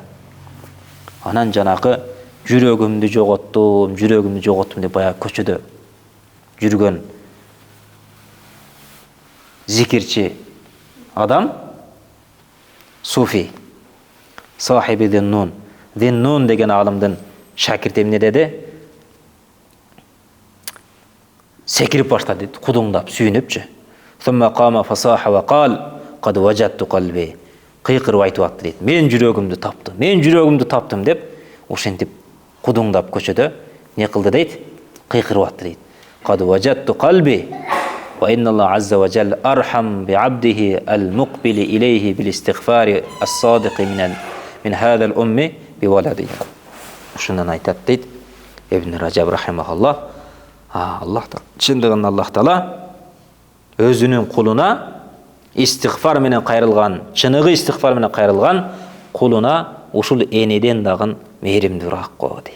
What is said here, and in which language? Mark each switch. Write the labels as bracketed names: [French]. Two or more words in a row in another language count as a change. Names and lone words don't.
[Kyrgyz] Анан жанакы жүрөгүмдү жоготтум деп баягы көчөдө жүргөн зикирчи адам, суфи, сахиби Зиннун. Зиннун деген алымдын шакирти эмне деди? Секирип баштады дейт, кудуңдап, сүйүнүпчү. [Arabic] ثم قام فصاح وقال قد وجدت قلبي. [Kyrgyz] Кыйкырып айтып атты дейт. Мен жүрөгүмдү таптым деп, ошентип кудуңдап көчөдө не кылды дейт? Кыйкырып атты дейт. [Arabic] قد وجدت قلبي وإن الله عز وجل أرحم بعبده المقبل إليه بالاستغفار الصادق من هذه الأم بولده. [Kyrgyz] Ушундан айтат дейт Ибн Раджаб рахимахуллах. Чындыгында Аллах Таала өзүнүн кулуна истигфар менен кайрылган, чыныгы истигфар менен кайрылган кулуна ушул энеден дагы мээримдүүрөөк го дейт.